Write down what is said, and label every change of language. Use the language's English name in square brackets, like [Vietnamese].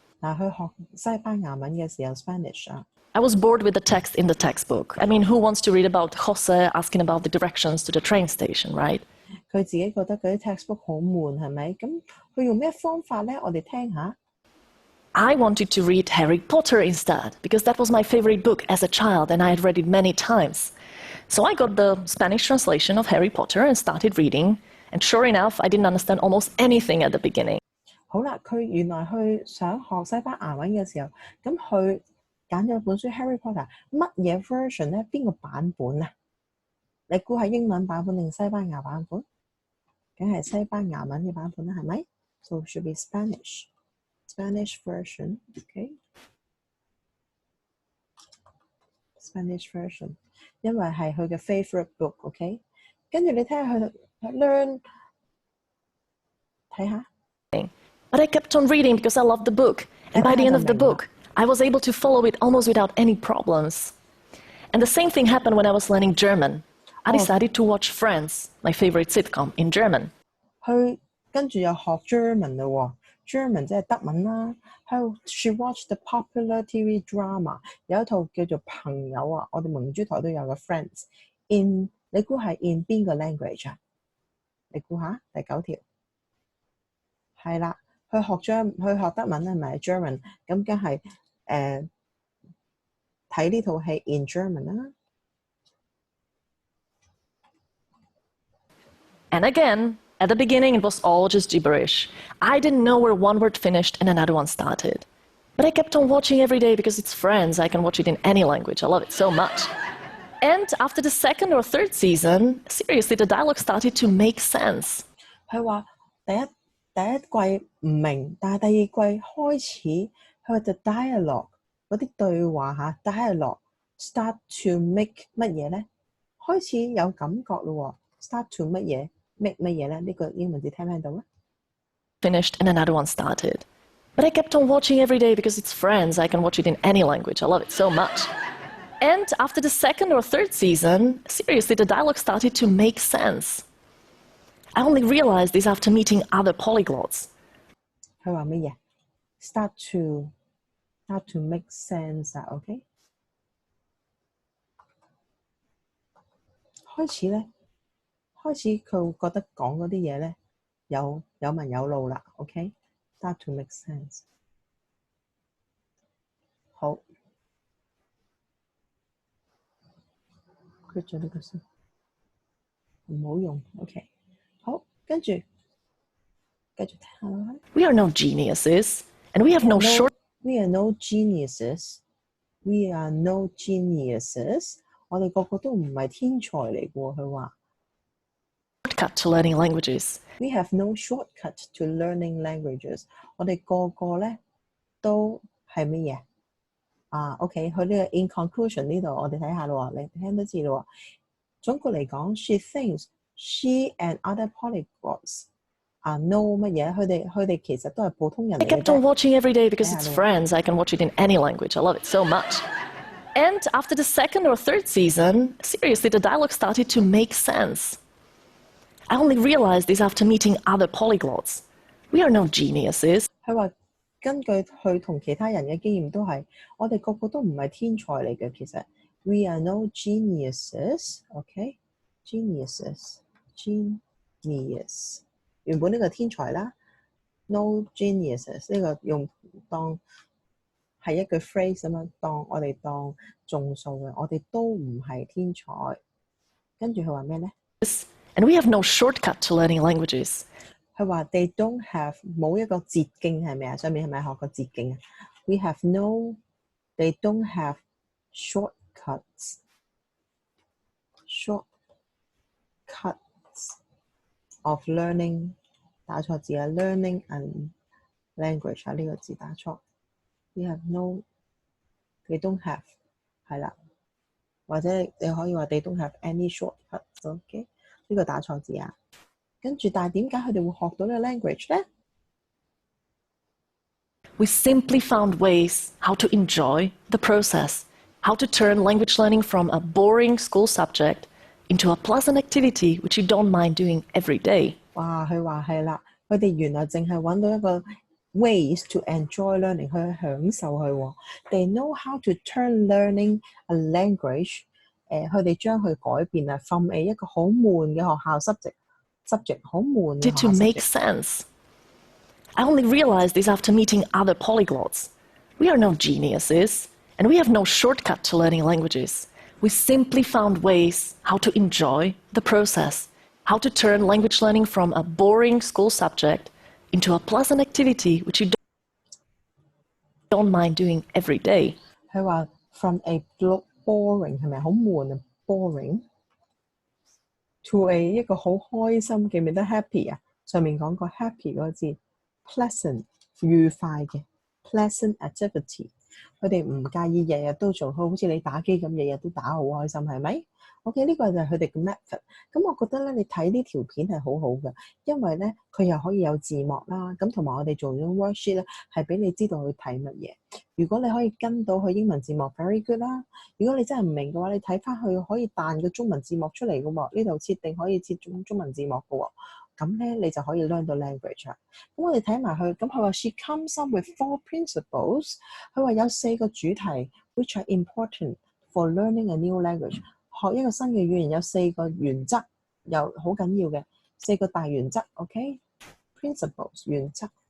[Cantonese] 嗱，去學西班牙文嘅時候 Spanish 啊。 [English] I was bored with the text in the textbook. I mean, who wants to read about Jose asking about the directions to the train station, right? [Cantonese] 佢自己覺得嗰啲 textbook 好悶，係咪？咁佢用咩方法咧？我哋聽下。 [English] I wanted to read Harry Potter instead, because that was my favorite book as a child and I had read it many times. So I got the Spanish translation of Harry Potter and started reading, and sure enough, I didn't understand almost anything at the beginning. [Cantonese] 好啦，佢原來去想學西班牙文嘅時候，咁佢揀咗本書《Harry Potter》，乜嘢 version 咧？邊個版本啊？你估係英文版本定西班牙版本？梗係西班牙文嘅版本啦，係咪？ [English] So should be Spanish version, okay? Spanish version， [Cantonese] 因為係佢嘅 [English] favorite book, okay? [Cantonese] 跟住你睇下佢 learn， 睇下。 [English] But I kept on reading because I loved the book. And by the end of the book, I was able to follow it almost without any problems. And the same thing happened when I was learning German. I decided to watch Friends, my favorite sitcom, in German. [Cantonese] 佢跟住又學 German 嘞喎，German 即係德文啦。 [English] She watched the popular TV drama， [Cantonese] 有一套叫做朋友啊，我哋明珠台都有嘅 Friends。你估係 in 邊個 language 啊？你估下第9條，係啦，佢學德文係咪 German？咁梗係睇呢套戲 [English] in German [Cantonese] 啦。 [English] And again, at the beginning, it was all just gibberish. I didn't know where one word finished and another one started. But I kept on watching every day because it's Friends. I can watch it in any language. I love it so much. And after the second or third season, seriously, the dialogue started to make sense. [Cantonese] 佢話第一季唔明，但係第二季開始，佢話 [English] the dialogue [Cantonese] 嗰啲對話嚇 [English] dialogue start to make [Cantonese] 乜嘢咧？開始有感覺咯喎 ， [English] start to [Cantonese] 乜嘢 make 乜嘢咧？呢個英文字聽唔聽到咧？ [English] Finished and another one started. But I kept on watching every day because it's Friends. I can watch it in any language. I love it so much. And after the second or third season, seriously, the dialogue started to make sense. I only realized this after meeting other polyglots. [Cantonese] 佢話乜嘢 ？ [English] Start to make sense [Cantonese] 啊，OK？開始佢會覺得講嗰啲嘢咧有文有路啦，OK？ [English] Start to make sense。 [Cantonese] 好。 quit 咗呢個先，唔好用 ，OK。好，跟住繼續聽下啦。 [English] We are no geniuses, and we have no short. We are no geniuses. We are no geniuses. [Cantonese] 我哋個個都唔係天才嚟嘅喎，佢話。 [English] Shortcut to learning languages. We have no shortcut to learning languages. [Cantonese] 我哋個個咧都係乜嘢？ OK， 佢呢個 [English] in conclusion [Cantonese] 呢度，我哋睇下咯，你聽都知咯。總括嚟講 [English] ，she thinks she and other polyglots are no [Cantonese] 乜嘢？佢哋其實都係普通人嚟嘅。 [English] I kept on watching every day because it's Friends. I can watch it in any language. I love it so much. And after the second or third season, seriously, the dialogue started to make sense. I only realized this after meeting other polyglots. We are no geniuses. [Cantonese] 佢話根據佢同其他人嘅經驗都係，我哋個個都唔係天才嚟嘅。其實 [English] we are no geniuses，OK？ [Cantonese] geniuses， genius 原本呢個天才啦 ， [English] no geniuses [Cantonese] 呢個用當係一句 phrase 咁樣，我哋當眾數嘅，我哋都唔係天才。跟住佢話咩咧？ [English] And we have no shortcut to learning languages. [Cantonese] 佢話 [English] they don't have [Cantonese] 冇一個捷徑係咪啊？上面係咪學個捷徑啊 ？ [English] We have no, they don't have shortcuts of learning [Cantonese] 打錯字啊 ， [English] learning and language [Cantonese] 啊呢個字打錯。 [English] We have no, they don't have [Cantonese] 係啦，或者你可以話 [English] they don't have any shortcuts。OK， [Cantonese] 呢個打錯字啊。跟住，但係點解佢哋會學到呢個 language 咧？ [English] We simply found ways how to enjoy the process, how to turn language learning from a boring school subject into a pleasant activity which you don't mind doing every day. [Cantonese] 哇！佢話係啦，佢哋原來淨係揾到一個 [English] ways to enjoy learning， [Cantonese] 去享受佢喎。 [English] They know how to turn learning a language， [Cantonese] 佢哋將佢改變啊，from 一個好悶嘅學校 subject 好悶嘅學校 [English] to make sense. I only realized this after meeting other polyglots. We are no geniuses, and we have no shortcut to learning languages. We simply found ways how to enjoy the process, how to turn language learning from a boring school subject into a pleasant activity which you don't mind doing every day. [Cantonese] 佢話 [English] from a boring [Cantonese] 係咪好悶啊 ？ [English] boring to a [Cantonese] 一個好開心，記唔記得 happy 啊？上面講過 happy 嗰個字 pleasant 愉快嘅 [English] pleasant activity。 [Cantonese] 佢哋唔介意日日都做，好似你打機咁，日日都打好開心，係咪？OK，呢個就係佢哋嘅 method。咁我覺得咧，你睇呢條片係好好嘅，因為咧佢又可以有字幕啦，咁同埋我哋做咗 worksheet 咧，係俾你知道佢睇乜嘢。如果你可以跟到佢英文字幕 [English] very good [Cantonese] 啦。如果你真係唔明嘅話，你睇翻佢可以彈個中文字幕出嚟嘅喎，呢度設定可以設中文字幕嘅喎。咁咧你就可以 learn 到 language 啦。咁我哋睇埋佢，咁佢話 [English] she comes up with 4 principles。 [Cantonese] 佢話有4個主題 [English] which are important for learning a new language。 [Cantonese] 學一個新嘅語言有4個原則，又好緊要嘅4個大原則。 OK，principles 原則。